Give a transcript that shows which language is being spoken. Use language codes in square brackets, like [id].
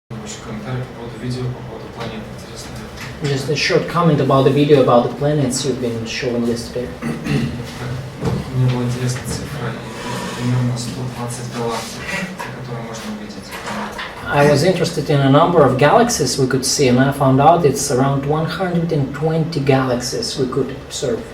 [ru] небольшой комментарий по поводу видео, по поводу планет. Интересно. [en] Just a short comment about the video about the planets you've been showing yesterday. [ru] Мне была интересна цифра, примерно 120 галактик, которые можно увидеть. [en] I was interested in a number of galaxies we could see, and I found out it's around 120 galaxies we could observe.